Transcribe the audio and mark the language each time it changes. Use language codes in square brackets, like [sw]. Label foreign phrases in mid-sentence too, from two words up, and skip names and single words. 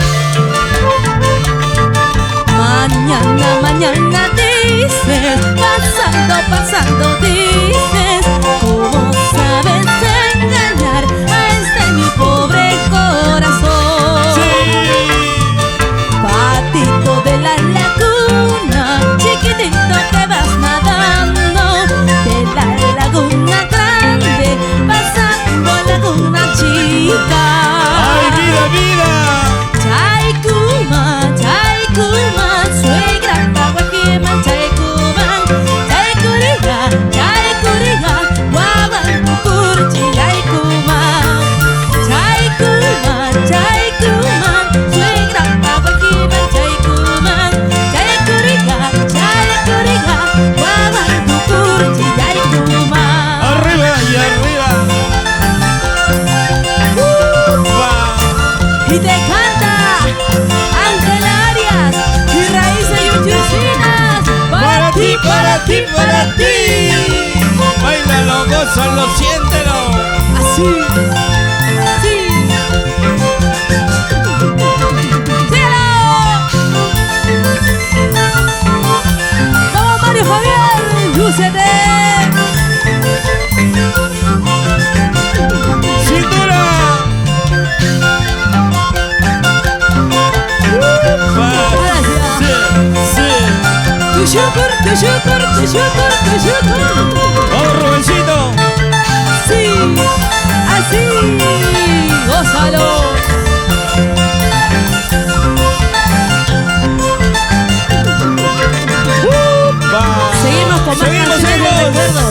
[es] Mañana, mañana dices, pasando, pasando dices, ¿cómo sabes engañar a este mi pobre corazón? Patito de la laguna, chiquitito que vas nadando, de la laguna grande, pasando a laguna chica. ¡Ay, vida, vida! [qu] Chaikuma, chaikuma, suegra tahuaquima, chaikuma, chaikuriga, chaikuriga, guabantukurchi, chaikuma, chaikuma, chaikuma, suegra tahuaquima, chaikuma, chaikuriga, chaikuriga, guabantukurchi, chaikuma. [es] ¡Arriba y arriba! Y te canta Ángel Arias y Raíces Yuchuchinas. Para ti, para ti, para ti. Báilalo, gózalo, siéntelo. Así, así. ¡Síguelo! ¡Vamos, Mario Javier! ¡Lúcete! ¡Cintura! [qu] ¡Tushukur, tushukur, tushukur, tushukur! [es] ¡Vamos, Rubencito! Sí, así, gózalo. Seguimos con más canciones de recuerdos.